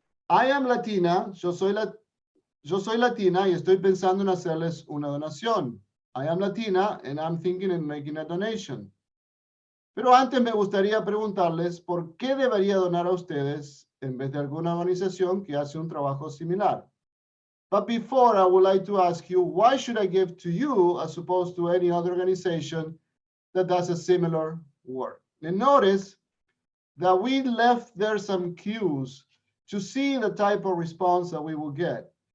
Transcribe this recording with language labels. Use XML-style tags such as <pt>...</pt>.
<en>I am Latina,</en> <es>yo soy Latina y estoy pensando en hacerles una donación.</es> <en>I am Latina and I'm thinking of making a donation.</en> <es>Pero antes me gustaría preguntarles por qué debería donar a ustedes en vez de alguna organización que hace un trabajo similar.</es> <en>But before, I would like to ask you, why should I give to you as opposed to any other organization that does a similar work? And notice that we left there some cues to see the type of response that we will get.</en>